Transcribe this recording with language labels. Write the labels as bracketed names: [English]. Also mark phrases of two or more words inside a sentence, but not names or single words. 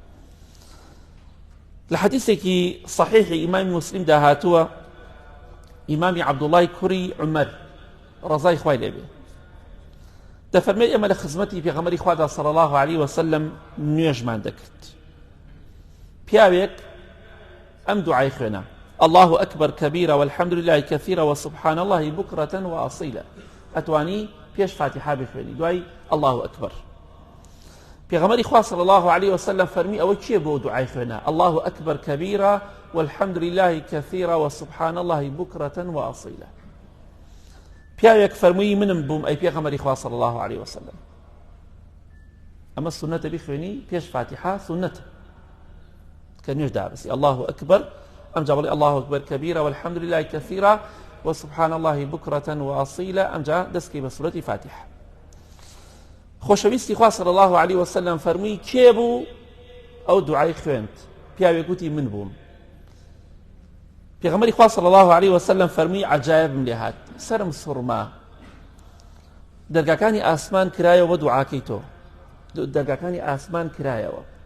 [Central Kurdish] لە حەدیثێکی صحیحی ئیمامی موسلیم داهاتووە ئیمامی عەبدوڵڵای کوڕی عومەر ڕەزای خوای لێ بێ دەفەرمێت ئێمە لە خزمەتی پێغەمبەری خوادا [Arabic] صلی الله عليه وسلم [Central Kurdish] نوێژمان دەکرد پیاوێک ئەم دوعای خوێنا [Arabic] الله أكبر كبيرا والحمد لله كثيرا وسبحان الله بكرة وأصيلا [Central Kurdish] أتواني بيش فاتحة بخوێنی دوای [Arabic] الله أكبر [Central Kurdish] پێغەمبەری خوا [Arabic] صلی الله عليه وسلم [Central Kurdish] فەرمی ئەوە چییە بۆ دوعای خوێنا [Arabic] الله أكبر كبيرا والحمد لله كثيرا وسبحان الله بكرة وأصيلا [Central Kurdish] پیاوێک فەرمووی منم بووم ئەی پێغەمبەری خوا [Arabic] صلی الله عليه وسلم [Central Kurdish] ئەمە سونەتە بخوێنی پێش فاتحة سونەتە کە نوێژ دابەسی [Arabic] الله أكبر [Central Kurdish] أمجا بڵێ [Arabic] الله أكبر كبيرا والحمد لله كثيرا وسبحان الله بكرة وأصيلا [Central Kurdish] أمجا دەستکەی بە سورەتی فاتحة خۆشەویستی خوا [Arabic] صلی الله عليه وسلم [Central Kurdish] فەرمووی کێ بوو ئەو دوعای خوێند پیاوێک گوتی من بووم پێغەمبەری خوا [Arabic] صلی الله عليه وسلم [Central Kurdish] فەرمووی عەجایبم لێ هات سەرم سوڕما دەرگاکانی ئاسمان کرایەوە بە دوعاکەی تۆ دەرگاکانی ئاسمان کرایەوە